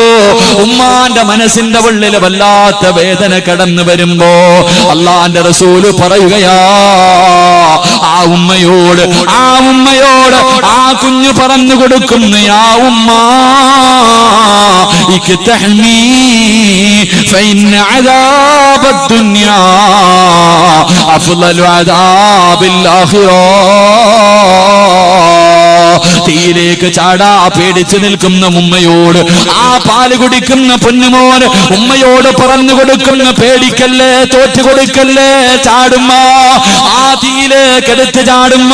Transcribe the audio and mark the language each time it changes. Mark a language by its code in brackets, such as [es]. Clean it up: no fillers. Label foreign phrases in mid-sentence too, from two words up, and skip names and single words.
[ml] ഉമ്മാന്റെ മനസ്സിന്റെ ഉള്ളിൽ വല്ലാത്ത വേദന കടന്നു വരുമ്പോ അല്ലാഹുവിന്റെ റസൂല് പറയുകയാ, ആ ഉമ്മയോട് ആ കുഞ്ഞു പറഞ്ഞു കൊടുക്കുന്നു, യാ ഉമ്മ, ഈ [ar] تحمي فإن عذاب الدنيا أفضل عذاب الآخرة. [ml] തീയിലേക്ക് ചാടാ പേടിച്ചു നിൽക്കുന്ന ഉമ്മയോട്, ആ പാല് കുടിക്കുന്ന പൊന്നുമോൻ ഉമ്മയോട് പറഞ്ഞു കൊടുക്കുന്ന പേടിക്കല്ലേ, തോറ്റു കൊടുക്കല്ലേ, ചാടുമ്മ, ആ തീയിലേക്ക് എടുത്ത് ചാടുമ്മ.